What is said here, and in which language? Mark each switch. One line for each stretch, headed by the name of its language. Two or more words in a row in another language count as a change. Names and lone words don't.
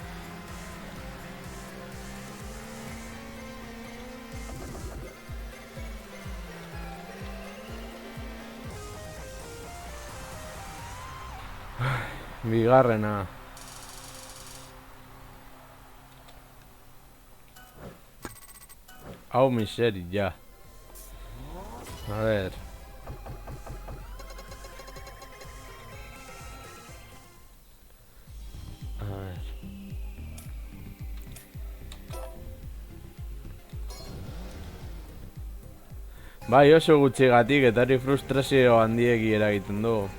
Basque: Bigarrena. Hau miseria.
Spanish: A ver. A ver.
Basque: Bai, oso gutxigatik eta hori frustrazio handiegi eragiten du.